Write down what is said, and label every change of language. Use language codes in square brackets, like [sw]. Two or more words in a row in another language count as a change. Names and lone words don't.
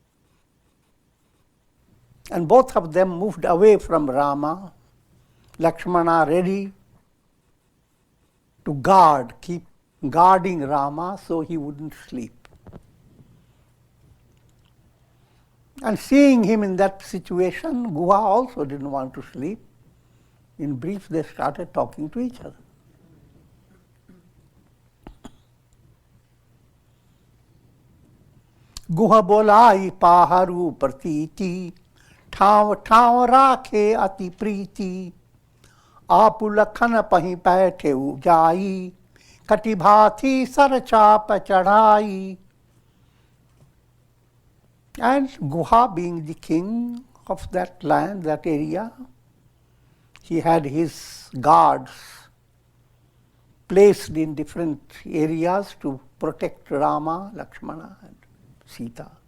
[en] And both of them moved away from Rama, Lakshmana ready to keep guarding Rama so he wouldn't sleep. And seeing him in that situation, Guha also didn't want to sleep. In brief, they started talking to each other. [awa] गुह बोलाइ पहरू प्रतीती, ठाव ठाव राखे अति प्रीति, आप लखन पही बैठे जाई, कटि भाथी सर चाप चढ़ाई. [en] And Guha, being the king of that land, that area, he had his guards placed in different areas to protect Rama, Lakshmana, and Sita.